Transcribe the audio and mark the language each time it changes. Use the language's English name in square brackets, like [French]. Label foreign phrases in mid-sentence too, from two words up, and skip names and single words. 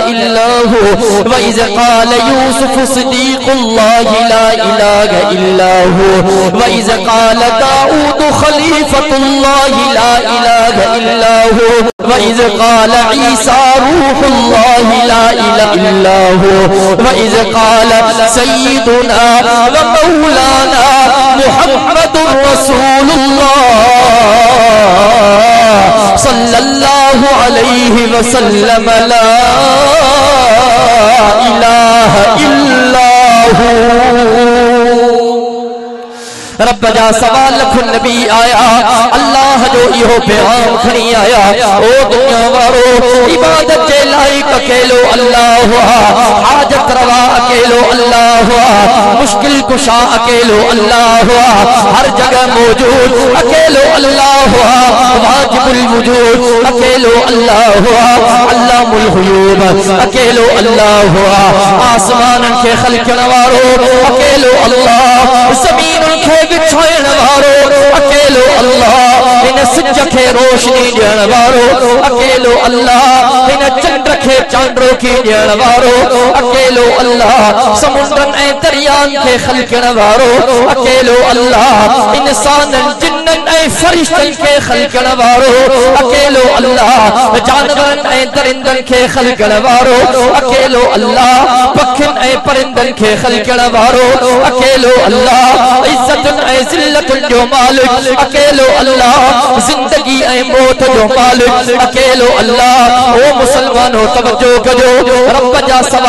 [Arabic] إلا هو وإذ قال يوسف صديق الله لا إله إلا هو وإذ قال داود خليفة الله لا إله إلا هو وإذ قال عيسى روح الله لا إله إلا هو وإذ قال سيدنا ومولانا محمد رسول الله صلى الله عليه وسلم لا إله إلا الله [Sindhi] रब जा सवा लख नबी आया अल्लाह जो इहो पैगाम खणी आया ओ दुनिया वारो इबादत जे लायक अकेलो अल्लाह हाजत रवा अकेलो अल्लाह मुश्किल कुशा अकेलो अल्लाह हर जगह मौजूद अकेलो अल्लाह [Arabic] واجب الوجود [Sindhi] अकेलो अल्लाह [Arabic] علام الغيوب [Sindhi] अकेलो अल्लाह आसमान के खलकण वारो अकेलो अल्लाह जमीन के बिछाइण वारो अकेलो अल्लाह इन सिज खे रोशनी ॾियण वारो अकेलो अल्लाह इन चंड खे चांडो की ॾियण वारो अकेलो अल्लाह समुंडनि ऐं दरियानि खे खलकण वारो अकेलो अल्लाह इंसाननि जिन्ननि ऐं फरिश्तनि खे खलकण वारो अकेलो अल्लाह जानवरनि ऐं दरिंदनि खे खलकण वारो अकेलो अल्लाह पखियुनि ऐं परिंदनि खे खलकण वारो अकेलो अल्लाह इज्जतुन ऐं ज़िल्लतुन जो मालिक अकेलो अल्लाह जिंदगी ऐं मौत जो मालिक अकेलो अल्लाह ओ मुसलमानो तवज्जो कजो रब जा सवा